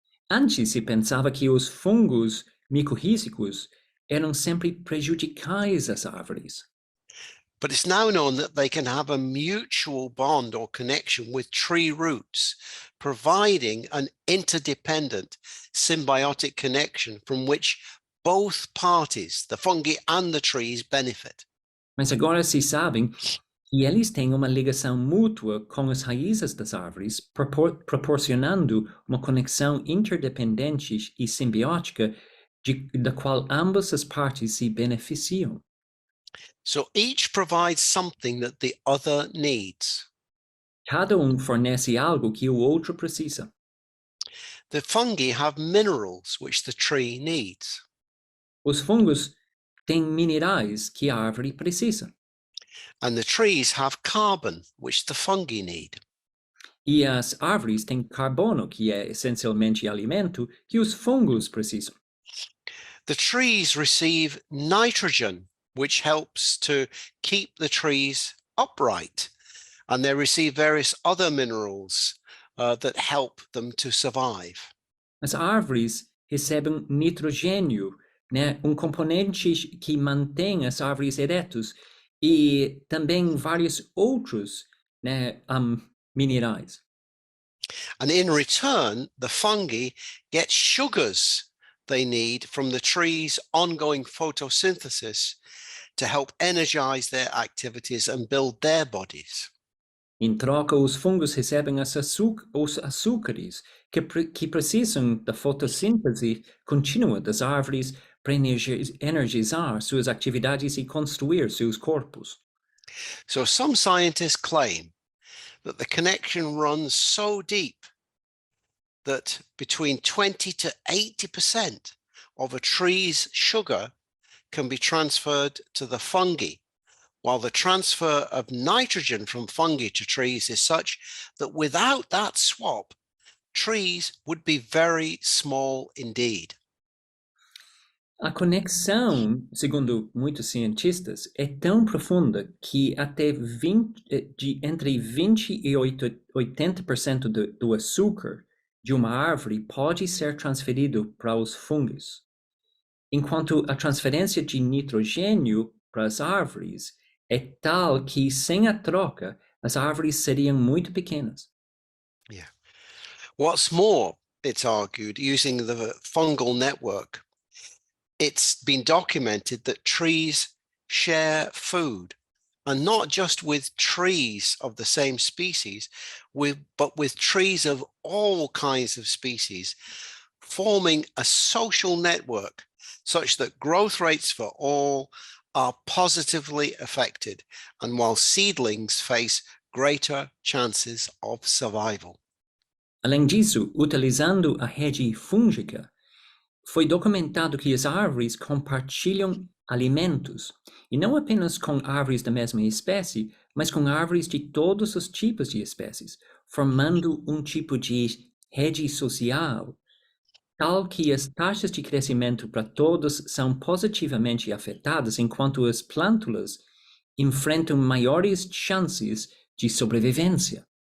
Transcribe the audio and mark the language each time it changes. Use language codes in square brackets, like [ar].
[pt] Antes se pensava que os fungos micorrízicos eram sempre prejudiciais às árvores. [en] But it's now known that they can have a mutual bond or connection with tree roots, providing an interdependent symbiotic connection from which both parties, the fungi and the trees, benefit. [pt] Mas agora se sabem que eles têm uma ligação mútua com as raízes das árvores, proporcionando uma conexão interdependente e simbiótica da qual ambas as partes se beneficiam. [en] So each provides something that the other needs. [pt] Cada fornece algo que o outro precisa. [en] The fungi have minerals which the tree needs. [pt] Os fungos têm minerais que a árvore precisa. [en] And the trees have carbon which the fungi need. [pt] E as árvores têm carbono, que é essencialmente alimento, que os fungos precisam. [en] The trees receive nitrogen, which helps to keep the trees upright. And they receive various other minerals that help them to survive. [pt] As árvores recebem nitrogênio, né, componente que mantém as árvores eretas, e também vários outros, né, minerais. [en] And in return, the fungi get sugars they need from the tree's ongoing photosynthesis to help energize their activities and build their bodies. [pt] Em troca, os fungos recebem os açúcares que precisam da fotossíntese contínua das árvores para energizar suas atividades e construir seus corpos. [en] So some scientists claim that the connection runs so deep that between 20 to 80% of a tree's sugar can be transferred to the fungi, while the transfer of nitrogen from fungi to trees is such that without that swap, trees would be very small indeed. [pt] A conexão, segundo muitos cientistas, é tão profunda que até entre 20 e 80% do açúcar de uma árvore pode ser transferido para os fungos, enquanto a transferência de nitrogênio para as árvores é tal que, sem a troca, as árvores seriam muito pequenas. [en] Yeah. What's more, it's argued, using the fungal network, it's been documented that trees share food, and not just with trees of the same species, but with trees of all kinds of species, forming a social network such that growth rates for all are positively affected, and while seedlings face greater chances of survival. [pt] Além disso, utilizando a rede fúngica, foi documentado que as árvores compartilham alimentos, e não apenas com árvores da mesma espécie, mas com árvores de todos os tipos de espécies, formando um tipo de rede social, tal que as taxas de crescimento para todos são positivamente afetadas, enquanto as plântulas enfrentam maiores chances de sobrevivência.